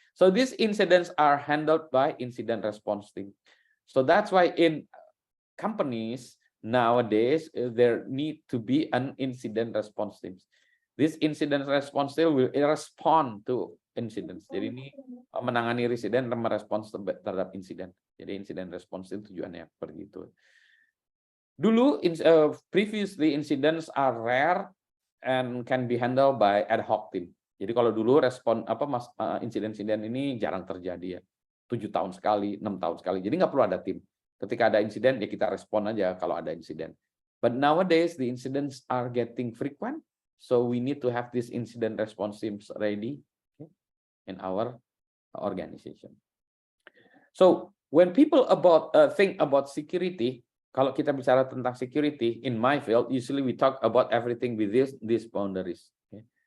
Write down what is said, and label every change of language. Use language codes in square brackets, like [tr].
[en] So these incidents are handled by incident response team. So that's why in companies nowadays there need to be an incident response team. This incident response team will respond to incidents. [id] Jadi ini menangani insiden dan merespons terhadap insiden. Jadi incident response itu tujuannya seperti itu. [en] Dulu, previously incidents are rare and can be handled by ad hoc team. [id] Jadi kalau dulu respon insiden-insiden ini jarang terjadi ya, 7 tahun sekali, 6 tahun sekali. Jadi nggak perlu ada tim. Ketika ada insiden ya kita respon aja kalau ada insiden. [en] But nowadays the incidents are getting frequent, so we need to have this incident response teams ready in our organization. So when people think about security, [id] kalau kita bicara tentang security [en] in my field, usually we talk about everything with these boundaries. Okay.